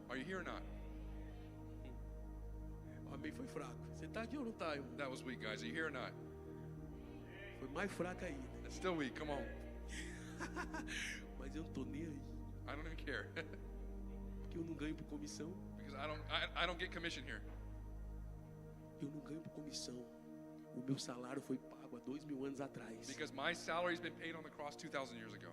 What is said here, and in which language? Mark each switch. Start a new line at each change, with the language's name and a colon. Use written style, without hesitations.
English: Are you here or not?
Portuguese: O amém foi fraco. Você está aqui ou não está, irmão?
English: That was weak, guys. Are you here or not?
Portuguese: Foi mais fraca ainda.
English: It's still weak. Come on.
Portuguese: Mas eu não estou nem aí.
English: I don't even care
Portuguese: Porque eu não ganho por comissão.
English: because I don't get commission here.
Portuguese: Eu não ganho por comissão. O meu salário foi pago há 2000 anos atrás.
English: Because my salary's been paid on the cross 2,000 years ago.